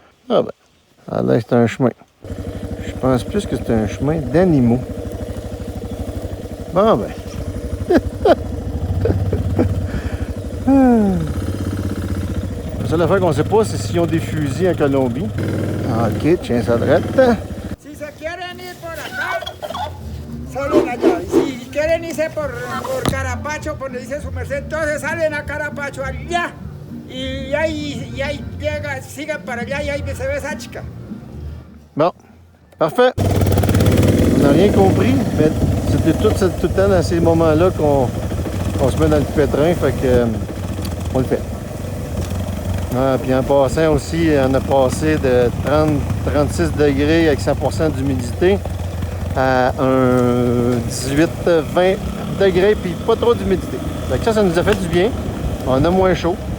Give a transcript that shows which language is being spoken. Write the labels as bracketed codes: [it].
[fr] Ah ben, là, c'est un chemin. Je pense plus que c'est un chemin d'animaux. Bon ben. La seule affaire qu'on ne sait pas, c'est s'ils ont des fusils en Colombie. Ok, tiens ça droite. [es] Si se quieren ir por acá, salen allá. Y si quieren irse por Carapacho, por donde dice su merced, entonces salen a Carapacho allá. Y ahí llega, siguen para allá y ahí se ve esa chica. [fr] Bon, parfait. On n'a rien compris, mais c'était tout le temps dans ces moments-là qu'on se met dans le pétrin, fait que on le fait. Ah, puis en passant aussi, on a passé de 30-36 degrés avec 100% d'humidité à un 18-20 degrés, puis pas trop d'humidité. Fait que ça nous a fait du bien. On a moins chaud.